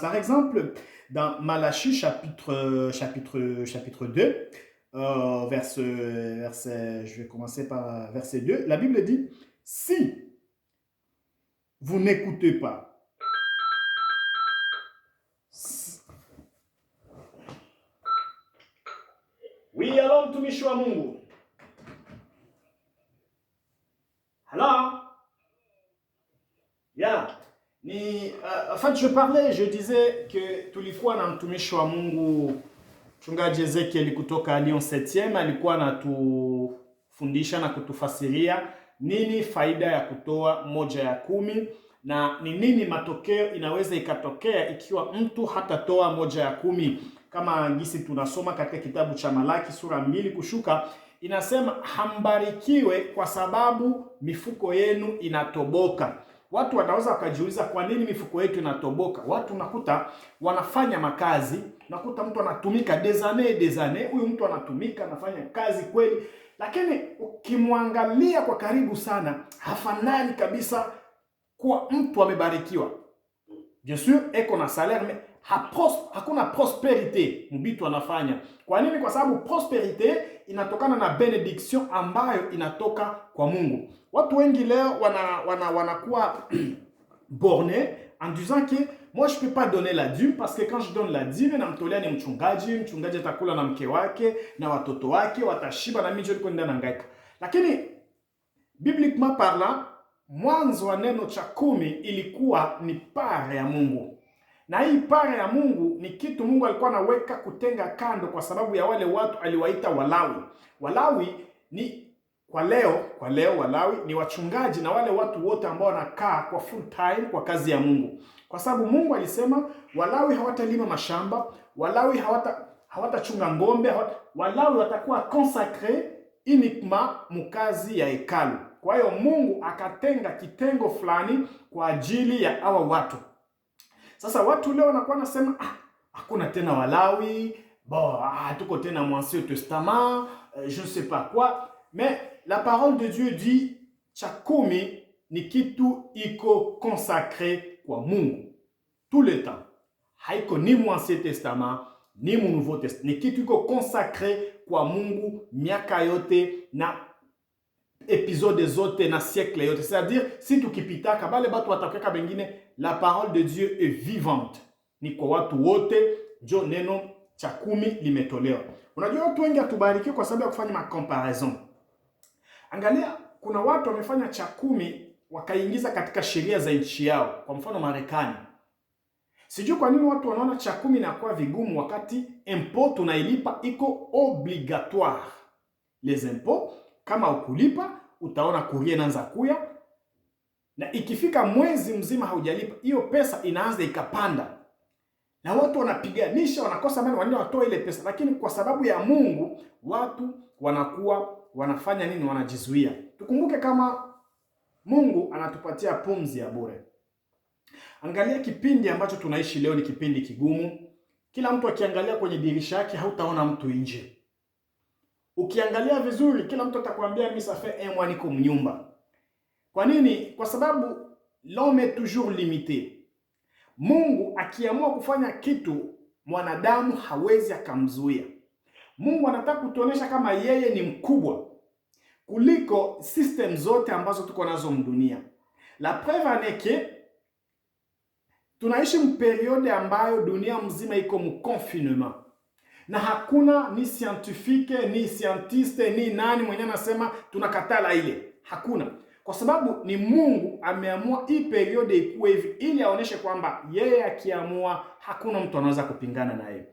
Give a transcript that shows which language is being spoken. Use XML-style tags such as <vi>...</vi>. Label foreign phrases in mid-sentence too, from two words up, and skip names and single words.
<fr>Par exemple, dans Malachie chapitre 2, je vais commencer par verset 2, la Bible dit, si vous n'écoutez pas, oui, alors</fr> <sw>mtumishi wa Mungu.</sw> <en>Hello? Yeah.</en> <fr>En fait, je disais que</fr> <sw>tulikuwa na mtumishi wa Mungu Mchungaji Ezekiel kutoka Lyon 7e, alikuwa anatufundisha na kutufasiria nini faida ya kutoa moja ya 10 na ni nini matokeo inaweza ikatokea ikiwa mtu hatatoa moja ya 10. Kama ngisi tunasoma katika kitabu cha Malaki sura 2 kushuka, inasema hambarikiwe kwa sababu mifuko yenu inatoboka. Watu wanaweza wakajiuliza kwa nini mifuko yetu inatoboka. Watu nakuta wanafanya makazi, nakuta mtu anatumika</sw> <fr>des années,</fr> <sw>huyu mtu anatumika anafanya kazi kweli, lakini ukimwangalia kwa karibu sana hafanani kabisa kuwa mtu amebarikiwa.</sw> <fr>Bien sûr,</fr> <sw>eko na salaire mais hakuna prosperite mbitu anafanya. Kwa nini? Kwa sababu prosperite inatokana na benediction ambayo inatoka kwa Mungu. Watu wengi leo wanakuwa</sw> <fr>borné en disant que moi je peux pas donner la dîme parce que quand je donne la dîme</fr> <sw>namtolea ni mchungaji atakula na mke wake na watoto wake watashiba na mimi niko ndani nangaika. Lakini</sw> <fr>bibliquement parlant,</fr> <sw>mwanzo wa neno cha 10 ilikuwa ni pare ya Mungu. Na hii pare ya Mungu ni kitu Mungu alikuwa anaweka kutenga kando kwa sababu ya wale watu aliwaita Walawi. Walawi ni kwa leo Walawi ni wachungaji na wale watu wote ambao wanakaa kwa</sw> <en>full time</en> <sw>kwa kazi ya Mungu. Kwa sababu Mungu alisema Walawi hawatalima mashamba, Walawi hawatachunga ngombe, Walawi watakuwa</sw> <fr>consacré uniquement</fr> <sw>mukazi ya hekalu. Kwa hiyo Mungu akatenga kitengo fulani kwa ajili ya hawa watu. Sasa watu leo wanakuwa nasema hakuna tena Walawi, tuko tena Ancien Testament,</sw> <fr>je ne sais pas quoi. Mais la parole de Dieu dit</fr> <sw>cha 10 ni kitu iko consacré kwa Mungu</sw> <fr>tout le temps.</fr> <sw>Haiko ni Ancien Testament ni Nouveau Testament, ni kitu iko consacré kwa Mungu miaka yote na épisode zote na siècle yote.</sw> <fr>C'est-à-dire si</fr> <sw>tukipitaka bale batu watakeka bengine,</sw> <fr>la parole de Dieu est vivante.</fr> <sw>Ni kwa watu wote njo neno cha 10 limetolewa. Unajua watu wengi atubarikiwe kwa sababu ya kufanya ma comparaison. Angalia, kuna watu wamefanya cha 10 wakaingiza katika sheria za nchi yao. Kwa mfano Marekani. Sijui kwa nini watu wanaona cha 10 inakuwa vigumu wakati impôt tunailipa iko obligatoire.</sw> <fr>Les impôts</fr> <sw>kama ukulipa utaona kuria inaanza kuya, na ikifika mwezi mzima haujalipa hiyo pesa inaanza ikapanda, na watu wanapiganisha, wanakosa mali wanaenda watoa ile pesa. Lakini kwa sababu ya Mungu watu wanakuwa wanafanya nini? Wanajizuia. Tukumbuke kama Mungu anatupatia pumzi ya bure. Angalia kipindi ambacho tunaishi leo ni kipindi kigumu. Kila mtu akiangalia kwenye dirisha yake hautaona mtu nje. Ukiangalia vizuri kila mtu atakwambia mimi</sw> <fr>ça fait un mois</fr> <sw>niko mnyumba. Kwa nini? Kwa sababu</sw> <fr>l'homme est toujours limité.</fr> <sw>Mungu akiamua kufanya kitu mwanadamu hawezi akamzuia. Mungu anataka kutuonesha kama yeye ni mkubwa kuliko system zote ambazo tuko nazo mdunia.</sw> <fr>La preuve est que</fr> <sw>tunaishi mperiode ambayo dunia mzima iko mconfinement. Na hakuna ni scientifique, ni scientiste, ni nani mwenye anasema tunakatala ile. Hakuna. Kwa sababu ni Mungu ameamua hii periode ikuwe hivi ili aoneshe kwamba yeye akiamua hakuna mtu anaweza kupingana na yeye.</sw>